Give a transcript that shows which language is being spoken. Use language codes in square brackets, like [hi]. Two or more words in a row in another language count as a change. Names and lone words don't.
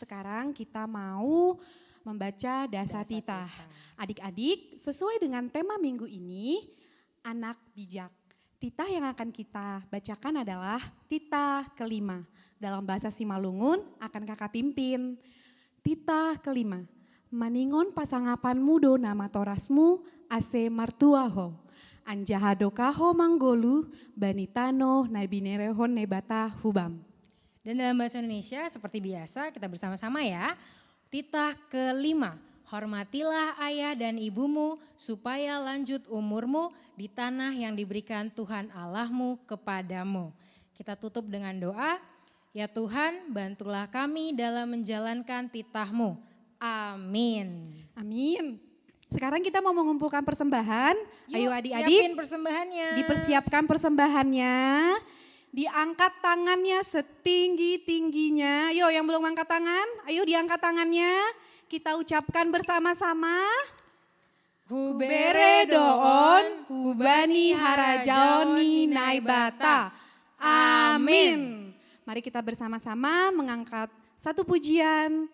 [id] Sekarang kita mau membaca Dasa Titah. Adik-adik, sesuai dengan tema minggu ini, anak bijak. Titah yang akan kita bacakan adalah titah kelima. Dalam bahasa Simalungun akan kakak pimpin. Titah kelima. [bts] Maningon pasangapanmu do nama torasmu ase martuaho. Anjahadokaho manggolu banitano nabinerehon nebata hubam. [id] Dan dalam bahasa Indonesia seperti biasa kita bersama-sama ya. Titah kelima, hormatilah ayah dan ibumu supaya lanjut umurmu di tanah yang diberikan Tuhan Allahmu kepadamu. Kita tutup dengan doa, ya Tuhan bantulah kami dalam menjalankan titahmu. Amin. Amin. Sekarang kita mau mengumpulkan persembahan. Ayo Yuk, adik-adik, siapin persembahannya. dipersiapkan persembahannya. Diangkat tangannya setinggi-tingginya. Yo yang belum angkat tangan, ayo diangkat tangannya. Kita ucapkan bersama-sama. [bts] Hubere doon, hubani harajaoni naibata. [id] Amin. Mari kita bersama-sama mengangkat satu pujian.